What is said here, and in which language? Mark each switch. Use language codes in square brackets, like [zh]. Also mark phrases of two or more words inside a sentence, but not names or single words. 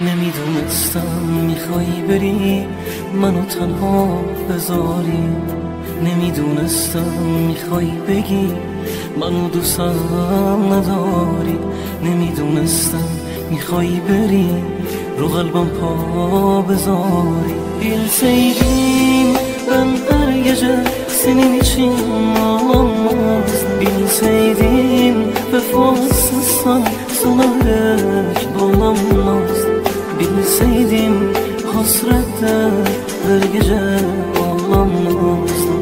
[fa] نمیدونستم میخوای بری منو تنها بذاری، نمیدونستم میخوای بگی منو دوستم نداری، نمیدونستم میخوای بری رو قلبم پا بذاری. [tr] Bilseydim ben her gece senin için ağlamazdım. Bilseydim vefasızsan sana hiç dolanmazdım. Bilseydim hasrette her gece ağlamazdım.